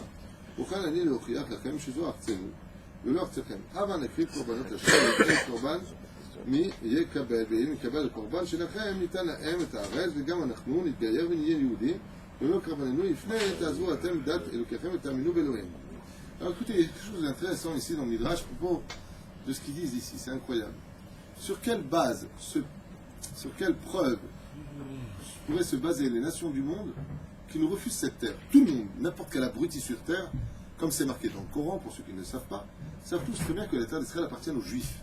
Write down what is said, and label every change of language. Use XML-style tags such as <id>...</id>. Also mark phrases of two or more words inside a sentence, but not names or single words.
<he>אוכל אני להוכיח לכם שזו ארצנו, ולא ארצכם. הבה נקריב קורבנות השם, ונקריב קורבן מי יקבל, ואם יקבל הקורבן שלכם, ניתן להם את הארץ, וגם אנחנו נתגייר ונהיה יהודים, ולא קרבננו לפני, תעזבו אתם דת אלוקיכם ותאמינו באלוהים.</he> <fr>Alors écoutez, il y a quelque chose d'intéressant ici dans le Midrash, à propos de ce qu'ils disent ici, c'est incroyable. Sur quelle base, sur quelle preuve pourraient se baser les nations du monde qui nous refusent cette terre? Tout le monde, n'importe quel abruti sur terre, comme c'est marqué dans le Coran, pour ceux qui ne le savent pas, savent tous très bien que la terre d'Israël appartient aux Juifs.</fr>